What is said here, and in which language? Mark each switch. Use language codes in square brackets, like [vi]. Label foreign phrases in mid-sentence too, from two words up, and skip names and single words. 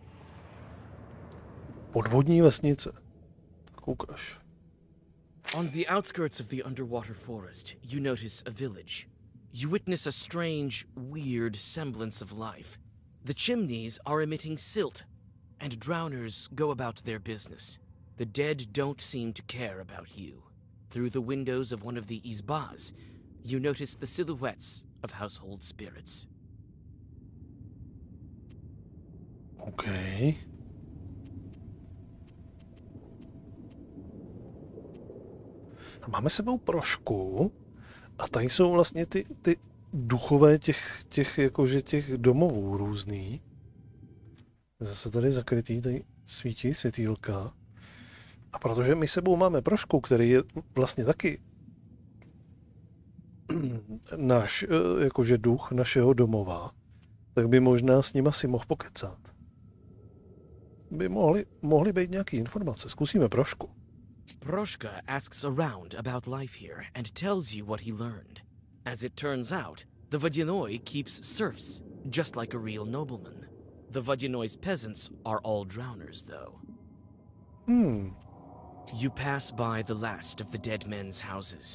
[cs] Podvodní vesnice. Tak ukáž. [en] On the outskirts of the underwater forest, you notice a village. You witness a strange, weird semblance of life. The chimneys are emitting silt, and drowners go about their business. The dead don't seem to care about you. Through the windows of one of the izbas, you notice the silhouettes of household spirits. Okay. [cs] A máme sebou prošku a tady jsou vlastně ty duchové těch domovů různý. Zase tady zakrytý, tady svítí světýlka. A protože my sebou máme prošku, který je vlastně taky náš jakože duch našeho domova, tak by možná s ním asi mohl pokecat. By mohly být nějaké informace. Zkusíme prošku. [en] Proška asks around about life here and tells you what he learned. As it turns out, the Vadinoi keeps serfs, just like a real nobleman. The Vadinoi's peasants are all drowners, though. You pass by the last of the dead men's houses.